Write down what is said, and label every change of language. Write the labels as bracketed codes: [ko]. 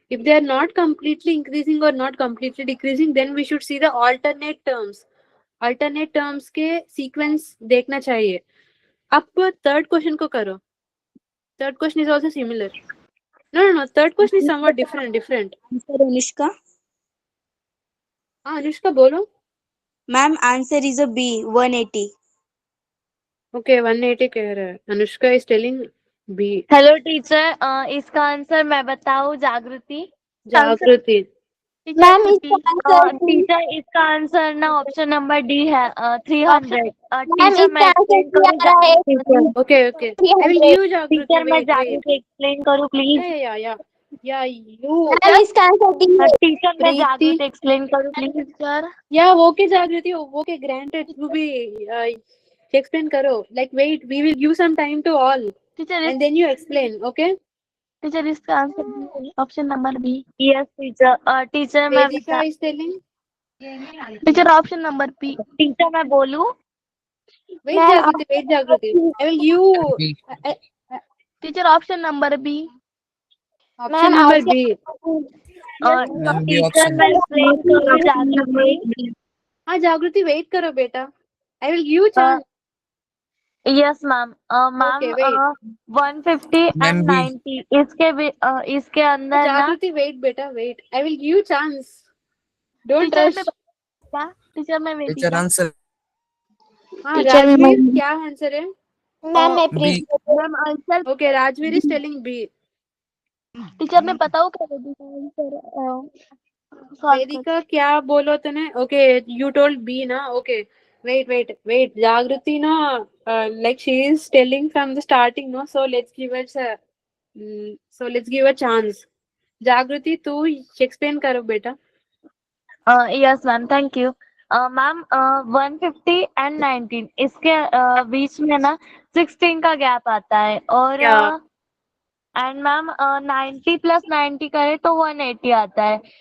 [en] If they are not completely increasing or not completely decreasing, then we should see the alternate terms. [hi] Alternate terms के sequence देखना चाहिए. अब third question को करो. [en] Third question is also similar. No. Third question is somewhat different. Answer Anushka. [hi] हाँ अनुष्का बोलो. [en] Ma'am, answer is a B, 180. [hi] Okay, 180 कह रहा है. [en] Anushka is telling B. [hi] Hello teacher, इसका आंसर मैं बताऊं? जागृति. जागृति. मैम इसका आंसर टीचर इसका आंसर ना ऑप्शन नंबर डी है, 300. [en] ma'am [hi] टीचर मैं इसका आंसर एक्सप्लेन करूँ क्या आ रहा है? जागृति? [en] Okay. I will give you Jagriti. [hi] टीचर मैं [en] Wait. [hi] जागृति एक्सप्लेन करूँ प्लीज? Yeah. You. मैम इसका आंसर डी है. टीचर मैं जागृति एक्सप्लेन करूँ प्लीज सर? [en] Yeah, okay Jagriti. Okay, granted to be explain करो. Like wait, we will give some time to all. Teacher And then you explain. Okay. Teacher इसका answer option number B. Yes teacher. Teacher मैं Vedika is telling. Teacher option number B. Teacher मैं बोलूं? Wait Jagriti. I will give. Teacher option number B. Option number B. [hi] Teacher मैं explain करूँ जागृति? हाँ जागृति वेट करो बेटा. [en] I will give you chance. Yes ma'am. [hi] Ma'am 150 and 90 इसके अंदर ना. जागृति वेट बेटा wait. [en] I will give you chance. Don't rush. Teacher मैं wait. Teacher answer. [hi] हाँ राजवीर क्या आंसर है? मैम मैं [en] B. Ma'am answer. Okay, Rajveer is telling B. [hi] Teacher मैं बताऊँ क्या आंसर? वेदिका क्या बोलो तूने? [en] Okay, you told B ना? Okay. Wait. Jagriti no, like she is telling from the starting no, so let's give a chance. [hi] Jagriti तू explain करो बेटा. [en] Yes ma'am, thank you. [hi] Ma'am 150 and 19 इसके बीच में ना 16 का गैप आता है. और एंड मैम 90 प्लस 90 करे तो 180 आता है.